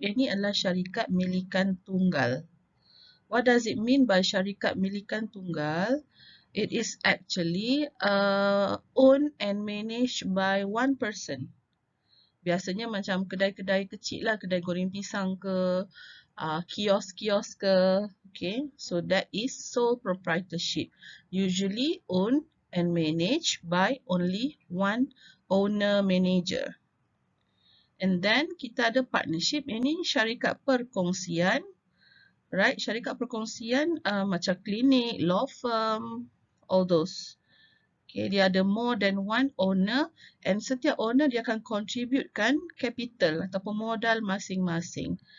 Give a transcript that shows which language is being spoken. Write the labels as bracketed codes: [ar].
[ms] Yang ini adalah syarikat milikan tunggal. [en] What does it mean by syarikat milikan tunggal? It is actually owned and managed by one person. [ms] Biasanya macam kedai-kedai kecil lah, kedai goreng pisang ke, kios-kios ke. [en] Okay, so that is sole proprietorship. Usually owned and managed by only one owner manager. And then [ms] kita ada [en] partnership. [ms] Ini syarikat perkongsian. Right, syarikat perkongsian macam klinik, law firm, [en] all those. [ms] Okay, dia ada more than one owner and setiap owner dia akan contributekan capital ataupun modal masing-masing.